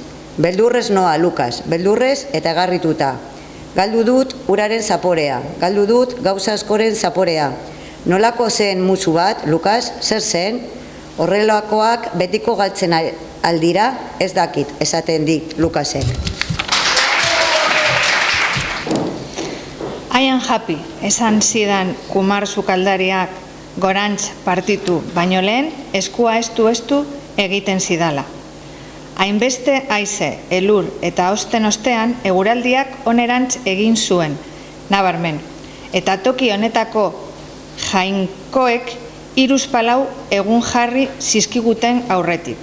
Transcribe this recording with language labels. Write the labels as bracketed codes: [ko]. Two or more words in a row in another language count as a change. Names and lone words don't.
[eu] Beldurrez noa, Lukas, beldurrez eta garrituta. Galdu dut uraren zaporea, galdu dut gauza askoren zaporea. Nolako zen musu bat, Lukas, zer zen? Horrelakoak betiko galtzen aldira, ez dakit, esaten dit, Lukasek. [en] I am happy, [eu] esan zidan Kumar sukaldariak gorantz partitu, baino lehen eskua estu egiten zidala. Hainbeste haize, elur eta osten ostean eguraldiak onerantz egin zuen, nabarmen, eta toki honetako jainkoek 3-4 egun jarri zizkiguten aurretik.